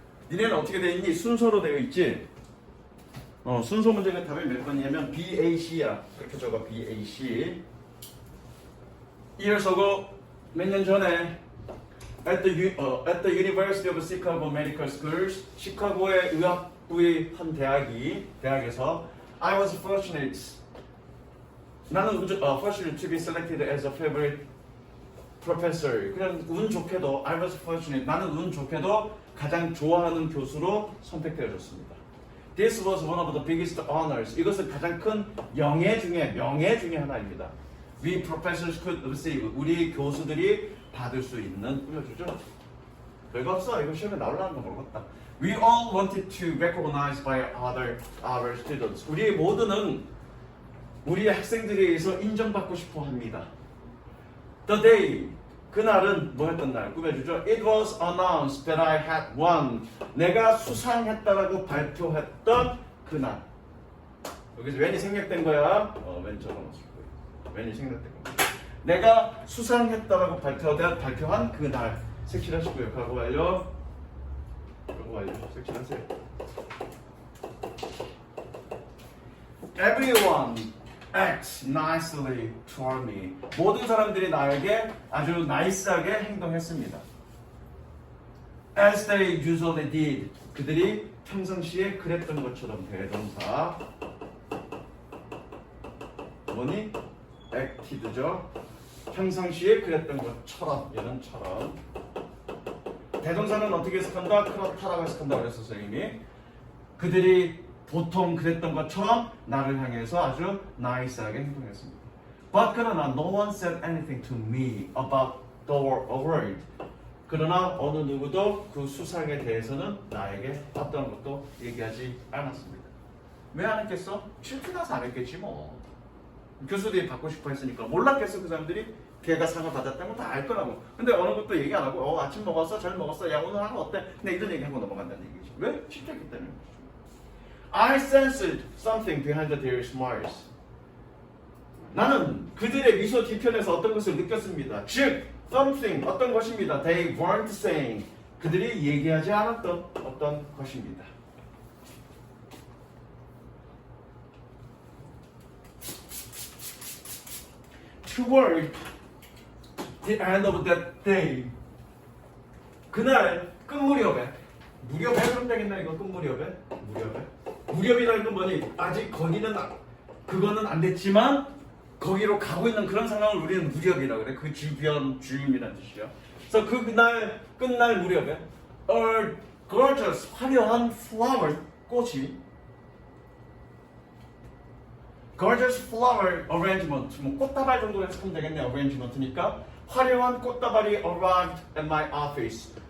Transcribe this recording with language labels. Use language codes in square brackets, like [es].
[ko] 니네는 어떻게 되어 있니? 순서로 되어 있지? 순서 문제가 답이 몇 번이냐면 BAC야. 그렇게 적어 BAC. [en] Years ago, [ko] 몇 년 전에 [en] at the University of Chicago Medical Schools, [ko] 시카고의 의학부의 한 대학에서 [en] I was fortunate. [ko] 나는 [en] fortunate to be selected as a favorite professor. [ko] 그냥 운 좋게도 [en] I was fortunate. [ko] 나는 운 좋게도 가장 좋아하는 교수로 선택되어졌습니다. [en] This was one of the biggest honors. [ko] 이것은 가장 큰 명예 중에 하나입니다. [en] We professors could receive. [ko] 우리 교수들이 받을 수 있는 뿌려주죠. 별거 없어. 이거 시험에 나오려는 거 모르겠다. [en] We all wanted to recognize by our students. [ko] 우리 모두는 우리 학생들에 의해서 인정받고 싶어 합니다. [en] The day. [ko] 그날은 뭐였던 날? 꾸며주죠. [en] It was announced that I had won. [ko] 내가 수상했다라고 발표했던 그날. 여기서 when이 생략된 거야. when 적어놨을 거예요. when이 생략된 겁니다. 내가 수상했다라고 발표한 그날. 색칠하시고요. 과거 완료. 색칠하세요. [en] Everyone acts nicely toward me. [ko] 모든 사람들이 나에게 아주 나이스하게 행동했습니다. [en] As they usually did. [ko] 그들이 평상시에 그랬던 것처럼. 대동사 뭐니? acted죠. 평상시에 그랬던 것처럼. 얘는 처럼. 대동사는 어떻게 해석한다? 그렇다라고 해석한다고 그랬었어요 이미. 그들이 보통 그랬던 것처럼 나를 향해서 아주 나이스하게 행동했습니다. [en] But [ko] 그러나 [en] no one said anything to me about the award. [ko] 그러나 어느 누구도 그 수상에 대해서는 나에게 어떤 것도 얘기하지 않았습니다. 왜 안 했겠어? 실패나서 안 했겠지 뭐. 교수들이 받고 싶어 했으니까. 몰랐겠어 그 사람들이? 걔가 상을 받았다는 건 다 알 거라고. 근데 어느 것도 얘기 안 하고 아침 먹었어? 잘 먹었어? 야 오늘 하루 어때? 그냥 이런 얘기하고 넘어간다는 얘기지. 왜? 실패했기 때문에. [en] I sensed something behind their smiles. [ko] 나는 그들의 미소 뒤편에서 어떤 것을 느꼈습니다. 즉, something, 어떤 것입니다. [en] They weren't saying. [ko] 그들이 얘기하지 않았던 어떤 것입니다. Toward the end of that day. 그날 끝무렵에. 무렵에 그럼 되겠나 이거 끝무렵에? 무렵이라는 건 뭐니? 아직 거기는 그거는 안 됐지만 거기로 가고 있는 그런 상황을 우리는 무렵이라고 그래. 그 주변 주임이라는 뜻이야. 그래서 그날 끝날 무렵에 [en] a gorgeous [ko] 화려한 flower 꽃이 [en] gorgeous flower arrangement [ko] 뭐 꽃다발 정도로 해석하면 되겠네. [en] arrangement니까 [ko] 화려한 꽃다발이 [en] arrived at my office.